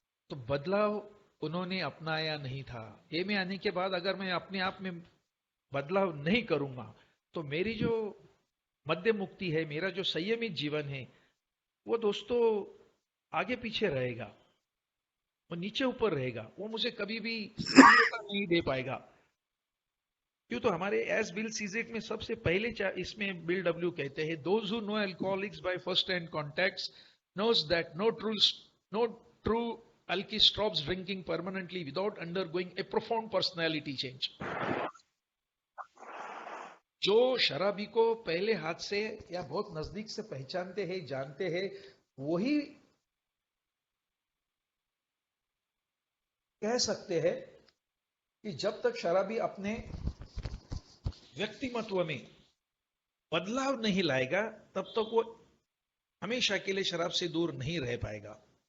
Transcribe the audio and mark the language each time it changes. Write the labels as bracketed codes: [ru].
[hi] तो बदलाव उन्होंने अपनाया नहीं था। ये में आने के बाद अगर मैं अपने आप में बदलाव नहीं करूंगा तो मेरी जो मध्य मुक्ति है, मेरा जो संयमित जीवन है, वो दोस्तों आगे पीछे रहेगा, वो नीचे ऊपर रहेगा, वो मुझे कभी भी स्थिरता नहीं दे पाएगा। क्यों? तो हमारे एस बिल सीजेट में सबसे पहले इसमें बिल डब्ल्यू कहते हैं, [en] Those who know alcoholics by first hand contacts knows that no true No true alky stops drinking permanently without undergoing a profound personality change. [hi] जो शराबी को पहले हाथ से या बहुत नजदीक से पहचानते हैं, जानते हैं, वही कह सकते हैं कि जब तक शराबी अपने व्यक्तिमत्व में बदलाव नहीं लाएगा, तब तक वो हमेशा के लिए शराब से दूर नहीं रह पाएगा।